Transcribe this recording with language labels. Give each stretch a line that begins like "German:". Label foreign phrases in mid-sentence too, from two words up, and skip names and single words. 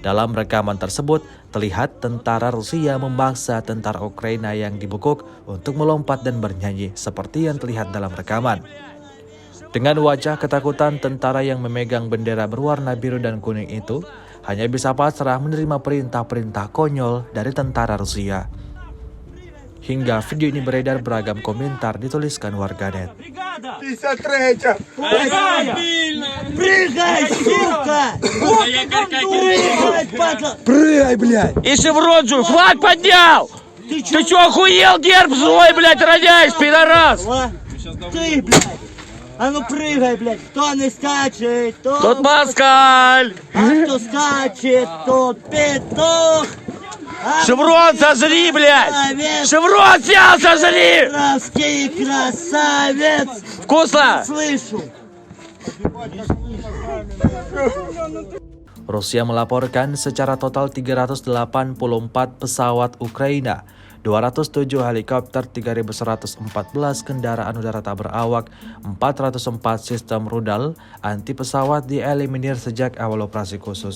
Indonesian: Dalam rekaman tersebut, terlihat tentara Rusia memaksa tentara Ukraina yang dibekuk untuk melompat dan bernyanyi seperti yang terlihat dalam rekaman. Dengan wajah ketakutan, tentara yang memegang bendera berwarna biru dan kuning itu hanya bisa pasrah menerima perintah-perintah konyol dari tentara Rusia. Hingga video ini beredar, beragam komentar dituliskan warganet.
Russian: Бригада! 53-я. Какая? Прыгай, сука! Прыгай, падла! Прыгай, блядь. И шевронжу, флаг поднял! Ты Ты чё, охуел, герб злой, блядь, роняешь, пидорас? А? Ты, блядь! А ну прыгай, блядь! Кто не скачет, то... Тут москаль! А кто скачет, тот петух! А Шеврон сожри, блядь! красавец! Шеврон снял, сожри! Русский красавец! Вкусно? Слышу!
Indonesian: Rusia melaporkan secara total 384 pesawat Ukraina, 207 helikopter, 3.114 kendaraan udara tak berawak, 404 sistem rudal anti pesawat dieliminir sejak awal operasi khusus.